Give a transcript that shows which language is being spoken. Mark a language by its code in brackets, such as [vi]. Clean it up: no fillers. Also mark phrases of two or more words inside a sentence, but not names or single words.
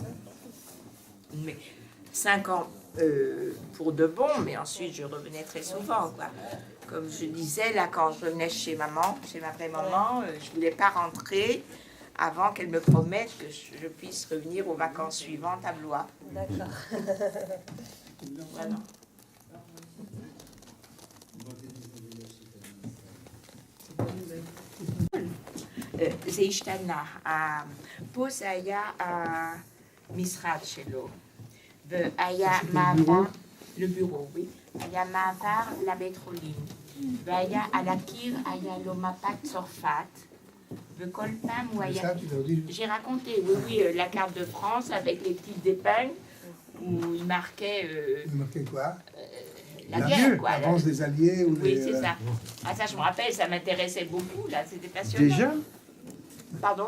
[fr] Mais 5 ans pour de bon, mais ensuite je revenais très souvent, quoi. Comme je disais, là, quand je revenais chez maman, chez ma vraie-maman, je ne voulais pas rentrer avant qu'elle me promette que je puisse revenir aux vacances suivantes à Blois. D'accord. Voilà. [he] זה השתנה. פה זה היה המשרד שלו, והיה מעבר, לבירו, oui, היה מעבר לבית חולים, והיה על הקיר, היה לו מפת צרפת, וכל פעם הוא [fr] C'est [he] היה... [fr] ça, tu l'as dit. J'ai raconté, oui, oui, la carte de France avec les petites épingles où il marquait Il marquait quoi? la guerre, quoi. L'avance des Alliés ou Oui, les, c'est ça. Ah, ça, je me rappelle, ça m'intéressait beaucoup, là, c'était passionnant. Déjà? Pardon?